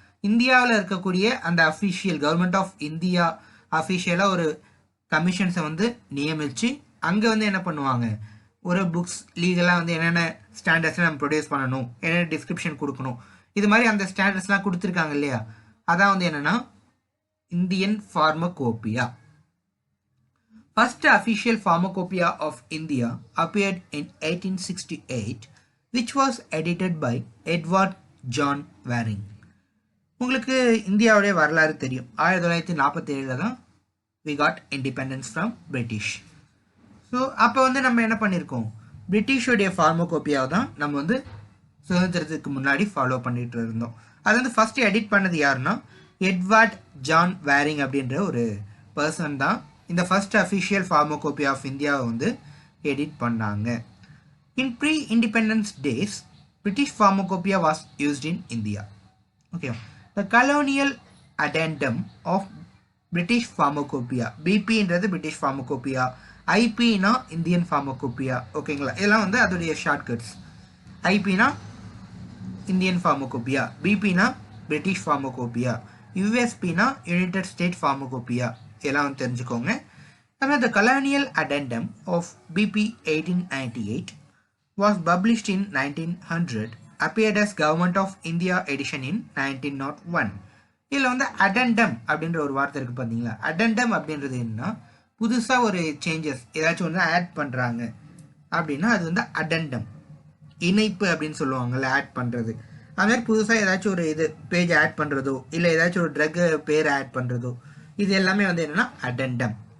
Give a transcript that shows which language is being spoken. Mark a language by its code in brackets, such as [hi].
[ta] இந்தியாவில் இருக்கக்கூடிய அந்த அஃபிஷியல் கவர்மெண்ட் ஆஃப் இந்தியா அஃபிஷியலாக ஒரு கமிஷன்ஸை வந்து நியமித்து அங்கே வந்து என்ன பண்ணுவாங்க, ஒரு புக்ஸ் லீகலாக வந்து என்னென்ன ஸ்டாண்டர்ட்ஸை நம்ம ப்ரொடியூஸ் பண்ணணும், என்னென்ன டிஸ்கிரிப்ஷன் கொடுக்கணும், இது மாதிரி அந்த ஸ்டாண்டர்ட்ஸ்லாம் கொடுத்துருக்காங்க இல்லையா, அதான் வந்து என்னென்னா Indian pharmacopoeia. [en] First official pharmacopoeia of India appeared in 1868, which was edited by Edward John Waring. [ta] உங்களுக்கு இந்தியாவுடைய வரலாறு தெரியும். 1947 தான் [en] we got independence from British. [ta] So அப்போ வந்து நம்ம என்ன பண்ணியிருக்கோம், பிரிட்டிஷோடைய ஃபார்மகோபியாவை தான் நம்ம வந்து சுதந்திரத்துக்கு முன்னாடி ஃபாலோ பண்ணிட்டு இருந்தோம். அது வந்து ஃபஸ்ட்டு எடிட் பண்ணது யாருன்னா எட்வர்ட் ஜான் வேரிங் அப்படின்ற ஒரு பர்சன் தான் இந்த ஃபர்ஸ்ட் அஃபிஷியல் ஃபார்மகோபியா ஆஃப் இந்தியாவை வந்து எடிட் பண்ணாங்க. [en] In pre independence days British pharmacopoeia was used in India. [ta] Okay, the colonial அடெண்டம் of British pharmacopoeia, பிபின்றது British pharmacopoeia, ஐபினா Indian pharmacopoeia. ஓகேங்களா, இதெல்லாம் வந்து அதோடைய shortcuts. ஐபினா Indian pharmacopoeia, பிபினா British pharmacopoeia, யூஎஸ்பினா United state pharmacopoeia, இதெல்லாம் வந்து தெரிஞ்சுக்கோங்க. [en] அப்புறம் the colonial addendum of BP 1898 was published in 1900, appeared as Government of India edition in 1901. [ta] இதில் வந்து அடெண்டம் அப்படின்ற ஒரு வார்த்தை இருக்குது பார்த்தீங்களா. அடெண்டம் அப்படின்றது என்னன்னா புதுசாக ஒரு சேஞ்சஸ் ஏதாச்சும் வந்து ஆட் பண்ணுறாங்க அப்படின்னா அது வந்து அடெண்டம், இணைப்பு அப்படின்னு சொல்லுவாங்கள்ல, ஆட் பண்ணுறது. அதுமாதிரி புதுசாக ஏதாச்சும் ஒரு இது பேஜ் ஆட் பண்ணுறதோ இல்லை ஏதாச்சும் ஒரு ட்ரக் பேர் ஆட் பண்ணுறதோ இது எல்லாமே வந்து என்னென்னா அடெண்டம்.